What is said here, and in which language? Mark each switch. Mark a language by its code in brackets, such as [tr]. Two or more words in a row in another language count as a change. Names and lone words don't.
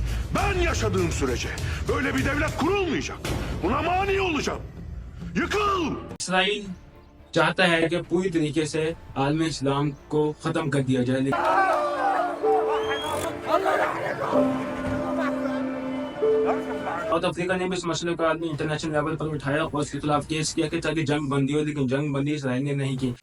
[tr] Ben yaşadığım sürece böyle bir devlet kurulmayacak. Buna mani olacağım. Yıkıl! [ur] اسرائیل چاہتا ہے کہ پوری طریقے سے عالم اسلام کو ختم کر دیا جائے، لیکن ساؤتھ افریقہ نے بھی اس مسئلے کو آدمی [en] international level [ur] پر اٹھایا اور اس کے خلاف کیس کیا کہ تاکہ جنگ بندی ہو، لیکن جنگ بندی اسرائیل نے نہیں کی.